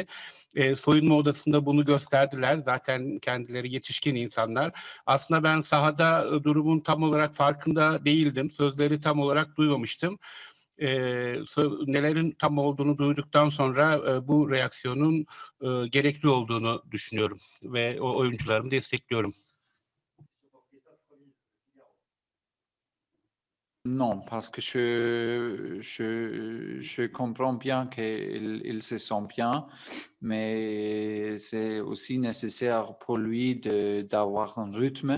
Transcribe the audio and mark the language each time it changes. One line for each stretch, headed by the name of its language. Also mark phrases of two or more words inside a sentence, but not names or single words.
Turkish: Soyunma odasında bunu gösterdiler. Zaten kendileri yetişkin insanlar. Aslında ben sahada durumun tam olarak farkında değildim. Sözleri tam olarak duymamıştım. Nelerin tam olduğunu duyduktan sonra bu reaksiyonun gerekli olduğunu düşünüyorum ve o oyuncularımı destekliyorum.
French: Non, parce que je comprends bien qu'il se sent bien, mais c'est aussi nécessaire pour lui d'avoir un rythme.